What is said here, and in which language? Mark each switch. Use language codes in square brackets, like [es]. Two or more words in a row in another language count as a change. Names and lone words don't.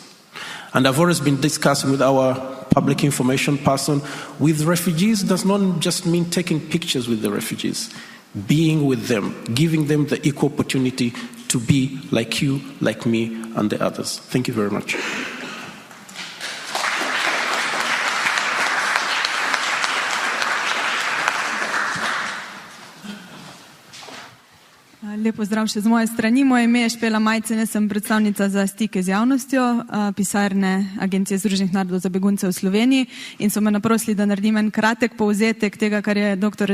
[en] And I've always been discussing with our public information person, with refugees does not just mean taking pictures with the refugees, being with them, giving them the equal opportunity to be like you, like me, and the others. Thank you very much. [sl] Lep pozdrav še z moje strani. Moje ime je Špela Majcene, sem predstavnica za stike z javnostjo pisarne Agencije Združenih narodov za begunce v Sloveniji in so me naprosili, da naredim en kratek povzetek tega, kar je dr.